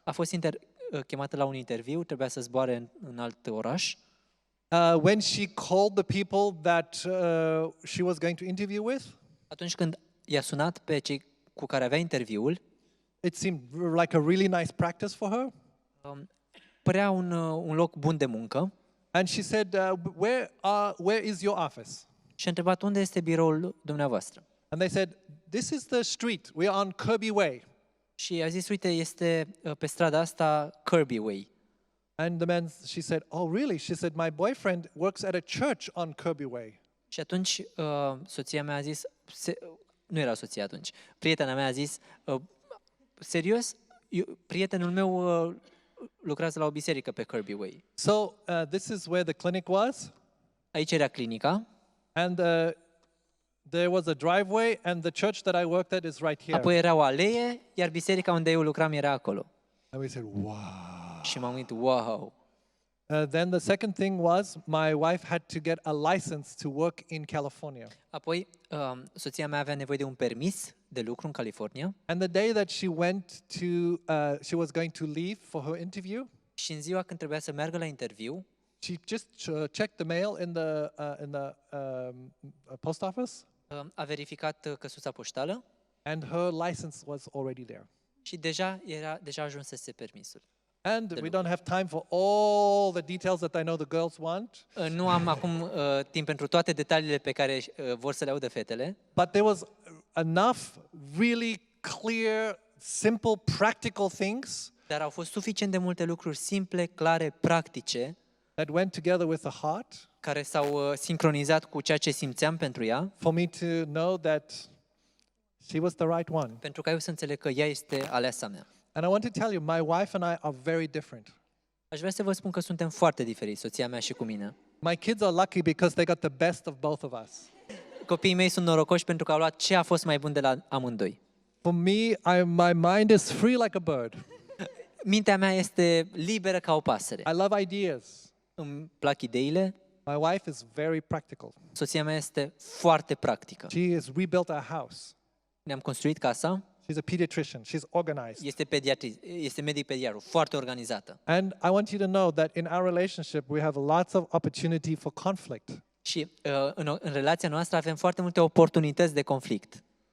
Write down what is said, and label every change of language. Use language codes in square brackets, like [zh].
[ro] A fost chemată la un interviu, trebuia să zboare în alt oraș. [en] When she called the people that she was going to interview with, [ro] Atunci când i-a sunat pe cei cu care avea interviul, [en] it seemed like a really nice practice for her. [ro] părea un loc bun de muncă [en] And she said, where is your office? [ro] și a întrebat unde este biroul dumneavoastră. [en] And they said, this is the street. We are on Kirby Way. [ro] Și a zis, uite, este pe strada asta Kirby Way. [en] And she said, oh, really? She said, my boyfriend works at a church on Kirby Way. [ro] Și atunci soția mea a zis, nu era soția atunci, prietena mea a zis, serios? Prietenul meu lucrează la o biserică pe Kirby Way. [en] So this is where the clinic was. [ro] Aici era clinica. [en] And there was a driveway, and the church that I worked at is right here. [ro] Apoi era o alee, iar biserica unde eu lucram era acolo. [en] And we said, wow. [ro] Și m-am gândit, wow! [en] Then the second thing was my wife had to get a license to work in California. [ro] Apoi, soția mea avea nevoie de un permis de lucru în California. [en] And the day that she went to, she was going to leave for her interview, [ro] Și în ziua când trebuia să meargă la interviu, [en] she just checked the mail in the post office, [ro] a verificat căsuța poștală [en] and her license was already there. [ro] și deja ajunsese permisul. [en] And we don't have time for all the details that I know the girls want. [ro] Nu am acum timp pentru toate detaliile pe care vor să le audă fetele, [en] But there was enough really clear, simple, practical things [ro] dar au fost suficient de multe lucruri simple, clare, practice, [en] that went together with the heart [ro] care s-au sincronizat cu ceea ce simțeam pentru ea, [en] for me to know that she was the right one. [ro] pentru ca eu să înțeleg că ea este aleasa mea. [en] And I want to tell you, my wife and I are very different. [ro] Aș vrea să vă spun că suntem foarte diferiți, soția mea și cu mine. [en] My kids are lucky because they got the best of both of us. [ro] Copiii mei sunt norocoși pentru că au luat ce a fost mai bun de la amândoi. [en] For me, my mind is free like a bird. [ro] Mintea mea este liberă ca o pasăre. [en] I love ideas. [ro] Îmi plac ideile. [en] My wife is very practical. [ro] Soția mea este foarte practică. [en] She has rebuilt our house. [ro] Ne-am construit casa. [en] She's a pediatrician. She's organized. [ro] Este medic pediatru, foarte organizată. [en] And I want you to know that in our relationship, we have lots of opportunity for conflict. [ro] Și în relația noastră avem foarte multe oportunități de conflict.